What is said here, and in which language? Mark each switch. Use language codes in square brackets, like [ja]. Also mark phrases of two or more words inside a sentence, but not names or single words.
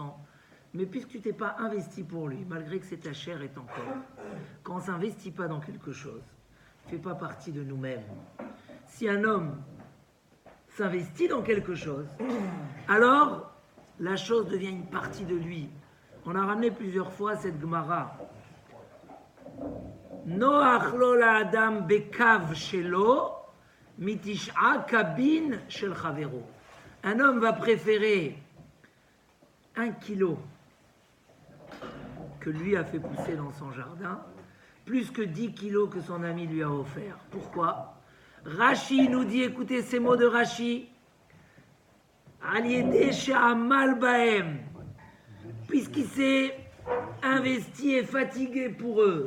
[fr] Mais puisque tu t'es pas investi pour lui, malgré que c'est ta chair et ton corps, quand on ne s'investit pas dans quelque chose, ne fait pas partie de nous-mêmes. Si un homme s'investit dans quelque chose, alors la chose devient une partie de lui. On a ramené plusieurs fois cette Gemara. [he] נוח לו לאדם בקב שלו מתשעה קבין של חבירו. [fr] Un homme va préférer 1 kilo que lui a fait pousser dans son jardin, plus que 10 kilos que son ami lui a offert. Pourquoi? Rashi nous dit, écoutez ces mots de Rashi, [he] על ידי שעמל בהם, [fr] puisqu'il s'est investi et fatigué pour eux.